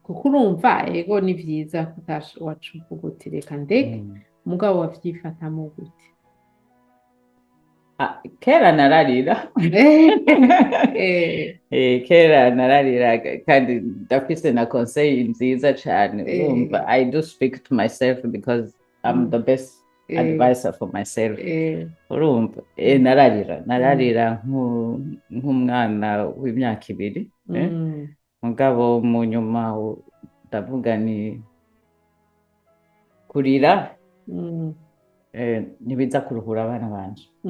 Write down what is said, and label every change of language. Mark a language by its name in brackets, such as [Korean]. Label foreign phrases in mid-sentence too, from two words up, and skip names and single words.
[Rundi] Kuko urumva ego ni vyiza wacu uvuga uti reka ndeke mugabo wavyifatamo gute? Kera nararira kera nararira kandi ndafise na conseil nziza cane urumva [English] I do speak to myself because I'm the best advisor for myself. [Rundi] Urumva nararira nk'umwana w'imyaka 2 mugabo mu nyuma ndavuga ni kurira nibiza kuruhura abana banje.